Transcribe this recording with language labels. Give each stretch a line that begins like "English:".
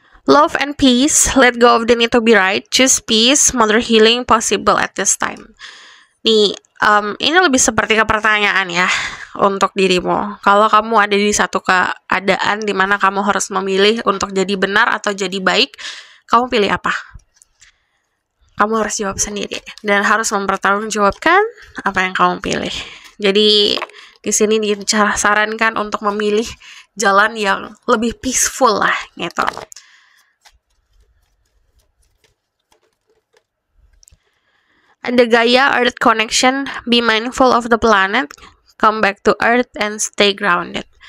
English: Love and peace, let go of the need to be right, choose peace, mother healing possible at this time.
Indonesian: Nih, ini lebih seperti ke pertanyaan ya untuk dirimu. Kalau kamu ada di satu keadaan di mana kamu harus memilih untuk jadi benar atau jadi baik, kamu pilih apa? Kamu harus jawab sendiri dan harus mempertanggungjawabkan apa yang kamu pilih. Jadi di sini disarankan untuk memilih jalan yang lebih peaceful lah gitu.
English: Ada Gaia Earth Connection, be mindful of the planet, come back to Earth and stay grounded.